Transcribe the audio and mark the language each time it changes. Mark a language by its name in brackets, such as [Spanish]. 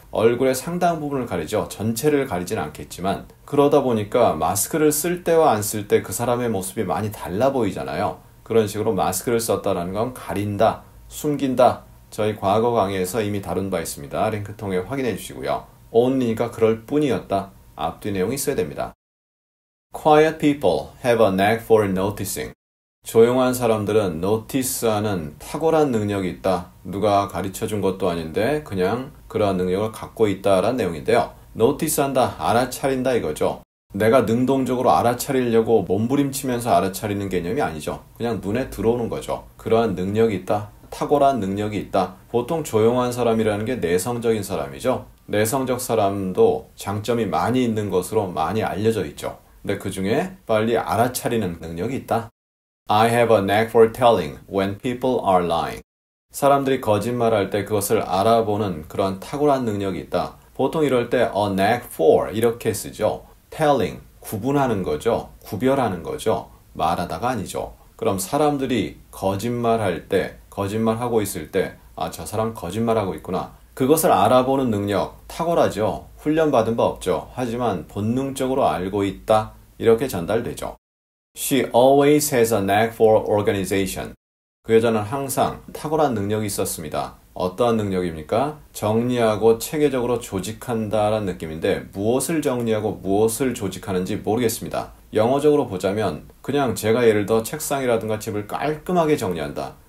[Korean] 얼굴의 상당 부분을 가리죠. 전체를 가리진 않겠지만 그러다 보니까 마스크를 쓸 때와 안 쓸 때 그 사람의 모습이 많이 달라 보이잖아요. 그런 식으로 마스크를 썼다는 건 가린다, 숨긴다. 저희 과거 강의에서 이미 다룬 바 있습니다. 링크 통해 확인해 주시고요. only니까 그럴 뿐이었다. 앞뒤 내용이 있어야 됩니다. [English] Quiet people have a knack for noticing. [Korean] 조용한 사람들은 notice하는 탁월한 능력이 있다. 누가 가르쳐준 것도 아닌데 그냥 그러한 능력을 갖고 있다라는 내용인데요. notice한다, 알아차린다 이거죠. 내가 능동적으로 알아차리려고 몸부림치면서 알아차리는 개념이 아니죠. 그냥 눈에 들어오는 거죠. 그러한 능력이 있다. 탁월한 능력이 있다. 보통 조용한 사람이라는 게 내성적인 사람이죠. 내성적 사람도 장점이 많이 있는 것으로 많이 알려져 있죠. 근데 그 중에 빨리 알아차리는 능력이 있다. [English] I have a knack for telling when people are lying. [Korean] 사람들이 거짓말할 때 그것을 알아보는 그런 탁월한 능력이 있다. 보통 이럴 때 a knack for 이렇게 쓰죠. telling, 구분하는 거죠. 구별하는 거죠. 말하다가 아니죠. 그럼 사람들이 거짓말할 때, 거짓말하고 있을 때, 아, 저 사람 거짓말하고 있구나. 그것을 알아보는 능력, 탁월하죠. 훈련받은 바 없죠. 하지만 본능적으로 알고 있다. 이렇게 전달되죠. [English] She always has a knack for organization. [Korean] 그 여자는 항상 탁월한 능력이 있었습니다. 어떠한 능력입니까? 정리하고 체계적으로 조직한다라는 느낌인데 무엇을 정리하고 무엇을 조직하는지 모르겠습니다. 영어적으로 보자면 그냥 제가 예를 들어 책상이라든가 집을 깔끔하게 정리한다.